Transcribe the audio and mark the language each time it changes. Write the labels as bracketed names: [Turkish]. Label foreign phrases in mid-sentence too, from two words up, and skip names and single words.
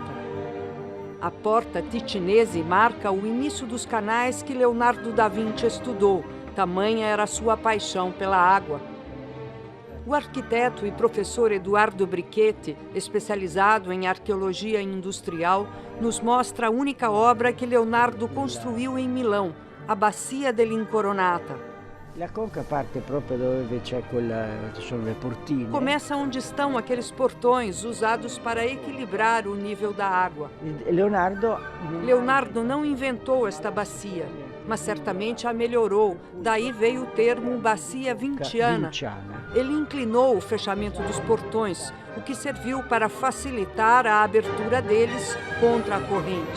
[Portuguese] A Porta Ticinese marca o início dos canais que Leonardo da Vinci estudou, tamanha era a sua paixão pela água. O arquiteto e professor Eduardo Brichetti, especializado em arqueologia industrial, nos mostra a única obra que Leonardo construiu em Milão, a Bacia dell'Incoronata. [Italian] La conca parte proprio dove c'è ci sono le portine. [Portuguese] Começa onde estão aqueles portões usados para equilibrar o nível da água. Leonardo não inventou esta bacia, mas certamente a melhorou. Daí veio o termo bacia vinciana. Ele inclinou o fechamento dos portões, o que serviu para facilitar a abertura deles contra a corrente.